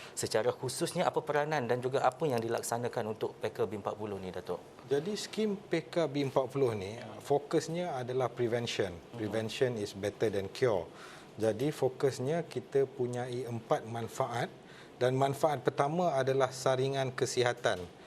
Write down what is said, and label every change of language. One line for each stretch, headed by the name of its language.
Malay: Secara khususnya apa peranan dan juga apa yang dilaksanakan untuk PK B40 ni Datuk? Jadi skim PKB40 ni fokusnya adalah prevention.
English: Prevention is better than cure.
Malay: Jadi fokusnya kita punyai 4 manfaat dan manfaat pertama adalah saringan kesihatan.